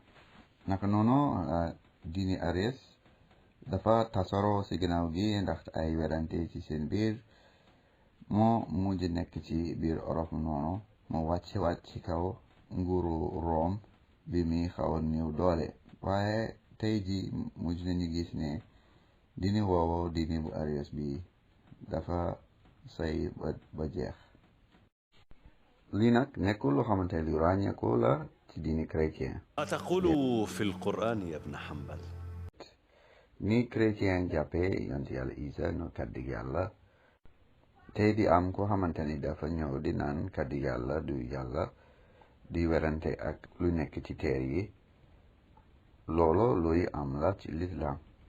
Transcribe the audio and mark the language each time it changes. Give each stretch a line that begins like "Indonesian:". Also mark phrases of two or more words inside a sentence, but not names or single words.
Wolof: naka noonu diini Arius dafa tasaroo ci ginnaaw gi ndax ay werante ci seen biir moo mujj nekk ci biir Europe noonu mu wàcc ci kaw nguuru Rome bi mi xaw a néew doole. waaye tey ji mujj nañu gis ne diini woowu diini bu Arius bi dafa say ba jeex. lii nag nekkul loo xamante lu ràññeeku la ci diini chrétien.
Arabic: ما تقول في القرآن يا ابن حنبل؟
Wolof: ni chrétien jàppee yonent yàlla Isa no kàddu yàlla te di am ko xamante ni dafa ñëw di naan kàddu yàlla du yàlla di werante ak lu nekk ci teer yi. loolu luy am la ci lislaam.